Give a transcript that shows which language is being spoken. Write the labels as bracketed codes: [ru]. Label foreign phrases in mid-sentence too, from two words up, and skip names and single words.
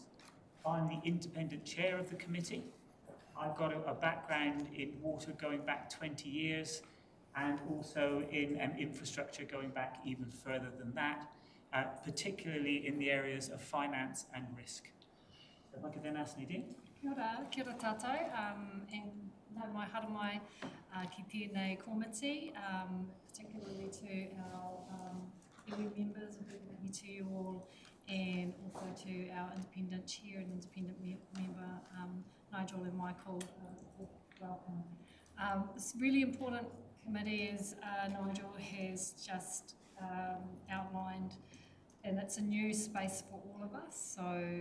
[en] I'm the independent chair of the committee. I've got a background in water going back 20 years and also in infrastructure going back even further than that, particularly in the areas of finance and risk. So if I could then ask Nadine. [mi] Kia ora tātou, nau mai haramai ki tēnei komiti, [en] particularly to our iwi members, a big thank you to you all, and also to our independent chair and independent member, Nigel and Michael, welcome. It's really important committee, as Nigel has just outlined, and it's a new space for all of us, so